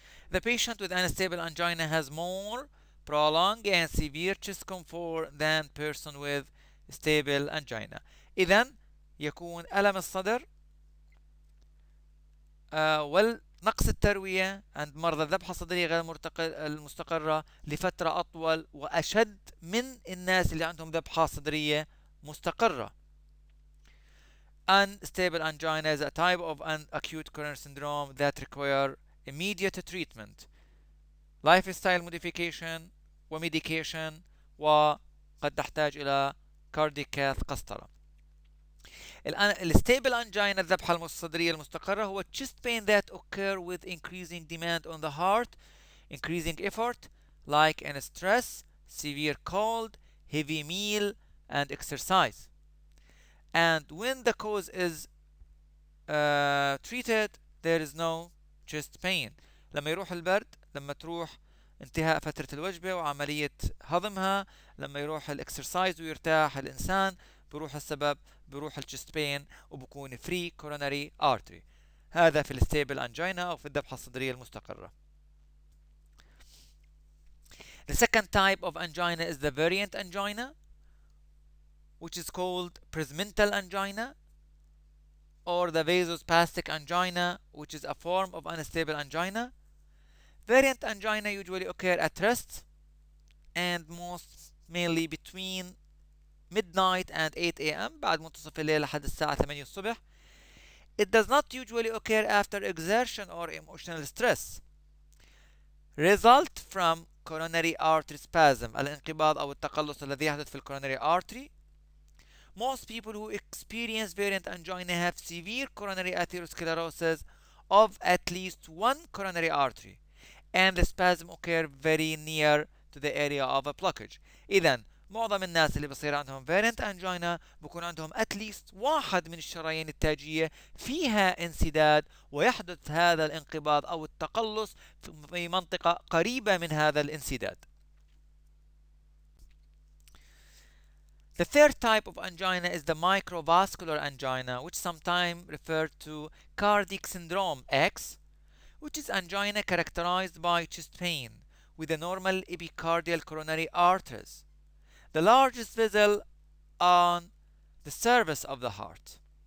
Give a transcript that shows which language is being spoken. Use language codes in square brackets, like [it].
[en] The patient with unstable angina has more prolonged and severe chest comfort than person with stable angina. [ar] إذن يكون ألم الصدر والنقص التروية عند مرضى الذبحة الصدرية غير المستقرة لفترة أطول وأشد من الناس اللي عندهم ذبحة صدرية مستقرة. [en] Unstable angina is a type of an acute coronary syndrome that require immediate treatment, lifestyle modification [ar] وميديكيشن، وقد تحتاج إلى [en] cardiac cath قسطرة. الستيبل angina [ar] الذبحة الصدرية المستقرة هو [en] chest pain that occur with increasing demand on the heart, increasing effort like in stress, severe cold, heavy meal and exercise. And when the cause is treated, there is no chest pain. [ar] لما يروح البرد، لما تروح انتهاء فترة الوجبة وعملية هضمها، لما يروح الاكسرسايز ويرتاح الإنسان، بروح السبب، بروح الchest pain وبكون free coronary artery. هذا في الستيبل angina أو في الذبحة الصدرية المستقرة. [en] The second type of angina is the variant angina, which is called presmental angina or the vasospastic angina, which is a form of unstable angina. Variant angina usually occur at rest and most mainly between midnight and 8 a.m. [ar] بعد منتصف الليل لحد الساعة 8 الصبح. [en] It does not usually occur after exertion or emotional stress. Result from coronary artery spasm، [ar] الانقباض أو التقلص الذي يحدث في [en] coronary artery. Most people who experience variant angina have severe coronary atherosclerosis of at least one coronary artery, and the spasm occur very near to the area of a blockage. [ar] إذن معظم الناس اللي بصير عندهم [en] variant angina [ar] بكون عندهم [en] at least [ar] واحد من الشرايين التاجية فيها انسداد، ويحدث هذا الانقباض أو التقلص في منطقة قريبة من هذا الانسداد. [en] The third type of angina is the microvascular angina, which sometimes referred to cardiac syndrome X, which is angina characterized by chest pain with the normal epicardial coronary arteries, the largest vessel on the surface of the heart.